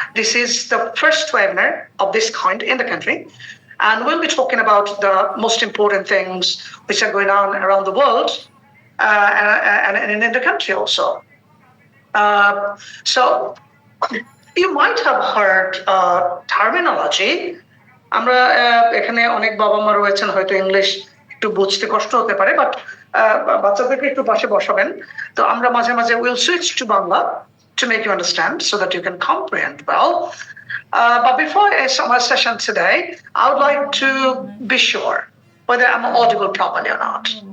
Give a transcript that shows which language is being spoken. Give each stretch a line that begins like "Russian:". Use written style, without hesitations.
English: This is the first webinar of this kind in the country, and we'll be talking about the most important things which are going on around the world and in the country also. So You might have heard terminology.
Bangla: আমরা এখানে অনেক বাবা মা রয়েছেন, হয়তো English একটু বুঝতে কষ্ট হতে পারে, বাট বাচ্চাদেরকে একটু পাশে বসাবেন। তো আমরা মাঝে মাঝে
English: Will switch to Bangla to make you understand so that you can comprehend well. But before our session today, I would like to be sure whether I'm audible properly or not.